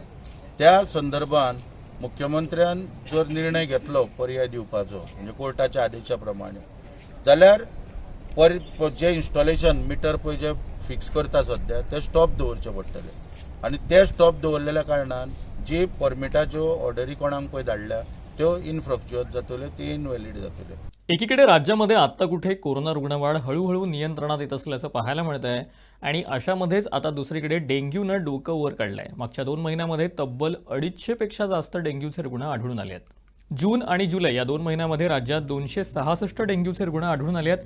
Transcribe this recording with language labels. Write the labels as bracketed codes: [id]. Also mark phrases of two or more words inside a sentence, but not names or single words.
[kok] त्या संदर्भान मुख्यमंत्र्यान जर निर्णय घेतलो पर्याय दिवपाचो म्हणजे कोर्टाच्या आदेशा प्रमाणे, जाल्यार जे [en] installation meter [kok] पळय जे फिक्स करता सध्या ते स्टॉप दवरचे पडटले आनी ते स्टॉप दवरलेल्या कारणान जी परमिटाच्यो ऑर्डरी कोणाक पळय धाडल्या त्यो इनफ्रक्च्युअस जातल्यो, ती इनव्हॅलिड जातल्यो. [mr] एकीकडे राज्यामध्ये आत्ता कुठे कोरोना रुग्णवाढ हळूहळू नियंत्रणात येत असल्याचं पाहायला मिळत आहे आणि अशामध्येच आता दुसरीकडे डेंग्यूनं डोकं वर काढलं आहे. मागच्या 2 महिन्यामध्ये तब्बल 250पेक्षा जास्त डेंग्यूचे रुग्ण आढळून आले आहेत. जून आणि जुलै या 2 महिन्यामध्ये राज्यात 266 डेंग्यूचे रुग्ण आढळून आले आहेत.